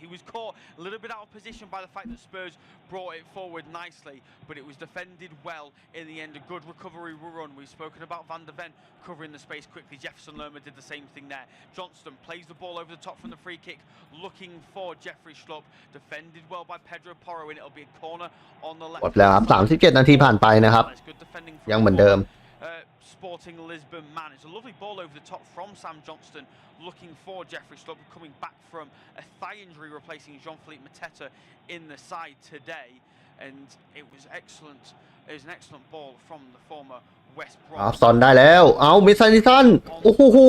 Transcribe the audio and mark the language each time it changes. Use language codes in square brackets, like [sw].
[en] He was caught a little bit out of position by the fact that Spurs brought it forward nicely, but it was defended well in the end. A good recovery run. We've spoken about Van de Ven covering the space quickly. Jefferson Lerma did the same thing there. Johnston plays the ball over the top from the free kick, looking for Jeffrey Schlupp. Defended well by Pedro Porro, and it'll be a corner on the left. [th] หมดแล้วครับ37 นาทีผ่านไปนะครับยังเหมือนเดิม [en] Sporting Lisbon man. It's a lovely ball over the top from Sam Johnston, looking for Jeffrey Schlupp, coming back from a thigh injury, replacing Jean-Philippe Mateta in the side today, and it was excellent. It was an excellent ball from the former West Brom. [th] ซอนได้แล้วมิสซันนิสันโอ้โห